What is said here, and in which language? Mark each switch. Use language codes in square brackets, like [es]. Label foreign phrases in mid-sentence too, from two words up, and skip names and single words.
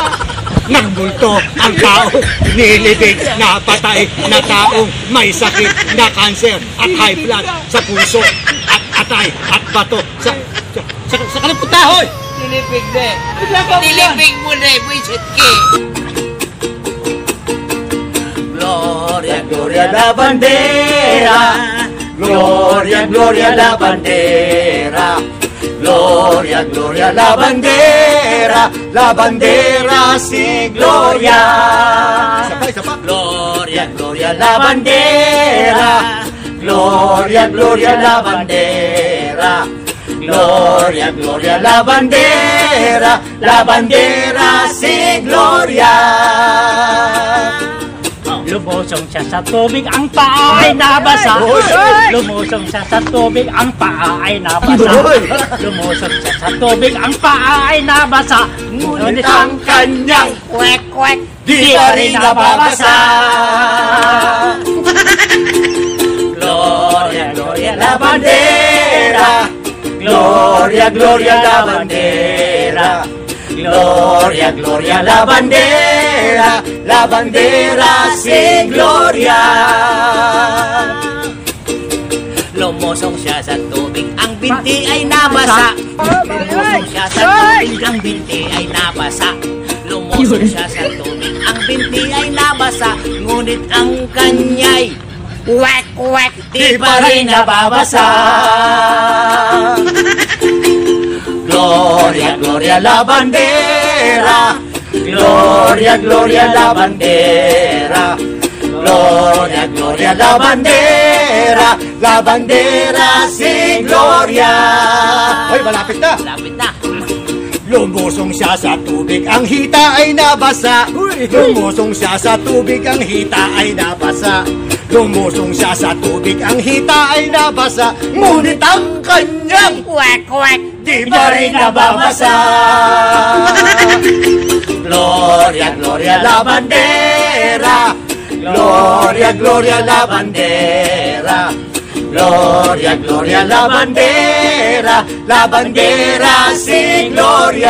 [tl] Nagbulto ang taong nilibing na patay na taong may sakit na cancer at [en] high blood [tl] sa puso at atay at bato sa kaliputan. Nilibing na! Nilibing mo na! Buisit ki! [es] Gloria, Gloria la bandera, Gloria, Gloria la bandera, Gloria, Gloria la bandera sin gloria. Gloria, Gloria la bandera, Gloria, Gloria la bandera, Gloria, Gloria la bandera sin gloria. [tl] Lumusong siya sa tubig, ang paa ay nabasa. Lumusong siya sa tubig, ang paa ay nabasa. Lumusong siya sa tubig, ang paa ay nabasa. Ngunit ang kanyang kwek-kwek, di pa rin nababasa. [es] Gloria, Gloria la bandera, Gloria, Gloria la bandera, Gloria, Gloria la bandera sin gloria. [tl] Lumusong siya sa tubig, ang binti ay nabasa. Lumusong siya sa tubig, ang binti ay nabasa. Lumusong siya sa tubig, ang binti ay nabasa. Ngunit ang kanya'y wek-wek, di pa rin nababasa. [es] Gloria, Gloria la bandera, Gloria, Gloria la bandera, Gloria, Gloria la bandera sin gloria. [tl] Hoy, malapit na. Lapit na. Lumusong siya sa tubig, ang hita ay nabasa. Lumusong siya sa tubig, ang hita ay nabasa. Lumusong siya sa tubig, ang hita ay nabasa. Ngunit ang kanyang Kwek-kwek. di pa rin nababasa. [es] Gloria, Gloria la bandera. Gloria, Gloria la bandera. Gloria, Gloria la bandera si Gloria.